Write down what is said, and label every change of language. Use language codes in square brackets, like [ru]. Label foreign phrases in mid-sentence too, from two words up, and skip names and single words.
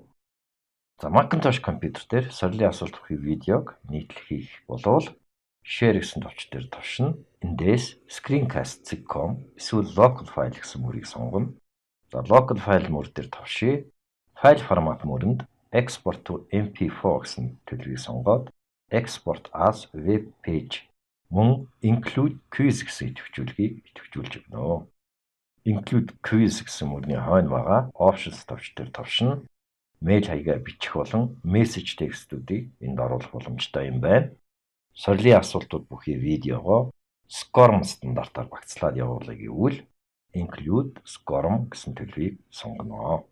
[mn] За Macintosh компьютер дээр сорилын асуулт бүхий видеог нийтлэл хийх болвол Share гэсэн товч дээр товшно. Эндээс screencast.com эсвэл [en] local file [mn] гэсэн мөрийг сонгоно. За [en] local file [mn] мөр дээр товшъя. Файл формат мөрөнд [en] Export to MP4 [mn] гэсэн төлөвийг сонгоод [en] Export as web page [mn] мөн [en] Include quiz [mn] гэсэн идэвхжүүлгийг идэвхжүүлж өгнө. [en] Include quiz [mn] гэсэн мөрний хойно байгаа Options товч дээр товшно. Мэйл хаягаа бичих болон мессеж текстүүдийг энд оруулах боломжтой юм байна. Сорилын асуултууд бүхий видеогоо SCORM стандартаар багцлаад явуулъя гэвэл [en] Include SCORM [mn] гэсэн төлөвийг сонгоно.